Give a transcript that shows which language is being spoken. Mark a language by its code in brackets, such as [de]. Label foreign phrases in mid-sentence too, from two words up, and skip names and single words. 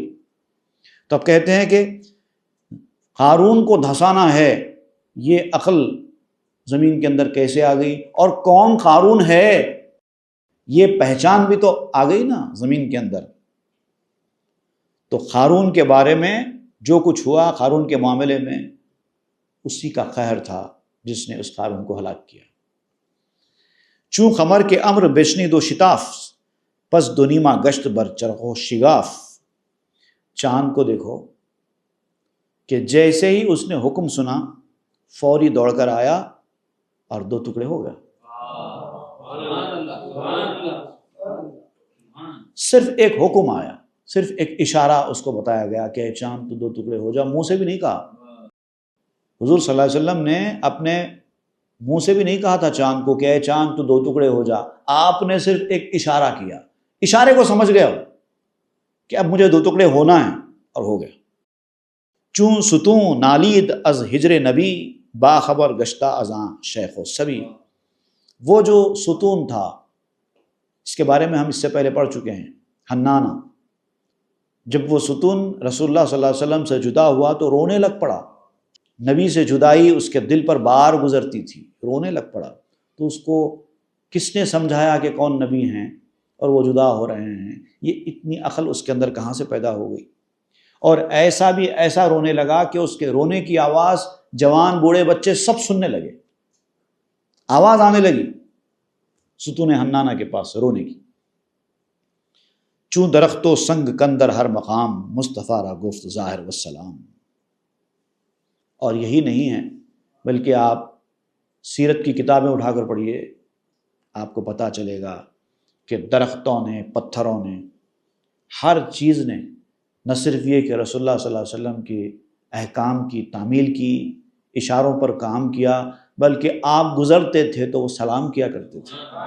[ur] تو اب کہتے ہیں کہ قارون کو دھسانا ہے، یہ عقل زمین کے اندر کیسے آ گئی، اور کون قارون ہے یہ پہچان بھی تو آ گئی نا زمین کے اندر۔ تو قارون کے بارے میں جو کچھ ہوا، قارون کے معاملے میں اسی کا قہر تھا جس نے اس قارون کو ہلاک کیا۔ [fa] چوں قمر کے امر بشنید و شتاف، پس دونیما گشت بر چرخ و شگاف۔ [ur] چاند کو دیکھو کہ جیسے ہی اس نے حکم سنا فوری دوڑ کر آیا اور دو ٹکڑے ہو گئے۔ صرف ایک حکم آیا، صرف ایک اشارہ اس کو بتایا گیا کہ چاند تو دو ٹکڑے ہو جا، منہ سے بھی نہیں کہا۔ حضور [ar] صلی اللہ علیہ وسلم [ur] نے اپنے منہ سے بھی نہیں کہا تھا چاند کو کہ اے چاند تو دو ٹکڑے ہو جا، آپ نے صرف ایک اشارہ کیا، اشارے کو سمجھ گیا کہ اب مجھے دو ٹکڑے ہونا ہے، اور ہو گیا۔ [fa] چون ستون نالید از ہجر نبی، باخبر گشتہ ازاں شیخ و سبی۔ [ur] وہ جو ستون تھا، اس کے بارے میں ہم اس سے پہلے پڑھ چکے ہیں، حنانہ۔ جب وہ ستون رسول اللہ [ar] صلی اللہ علیہ وسلم [ur] سے جدا ہوا تو رونے لگ پڑا، نبی سے جدائی اس کے دل پر بار گزرتی تھی، رونے لگ پڑا۔ تو اس کو کس نے سمجھایا کہ کون نبی ہیں اور وہ جدا ہو رہے ہیں؟ یہ اتنی عقل اس کے اندر کہاں سے پیدا ہو گئی؟ اور ایسا رونے لگا کہ اس کے رونے کی آواز جوان بوڑھے بچے سب سننے لگے، آواز آنے لگی ستون حنانہ کے پاس رونے کی۔ [fa] چوں درخت و سنگ کندر ہر مقام، مصطفیٰ را گفت ظاہر والسلام۔ [ur] اور یہی نہیں ہے، بلکہ آپ سیرت کی کتابیں اٹھا کر پڑھیے، آپ کو پتہ چلے گا کہ درختوں نے، پتھروں نے، ہر چیز نے نہ صرف یہ کہ رسول اللہ [ar] صلی اللہ علیہ وسلم [ur] کے احکام کی تعمیل کی، اشاروں پر کام کیا، بلکہ آپ گزرتے تھے تو وہ سلام کیا کرتے تھے۔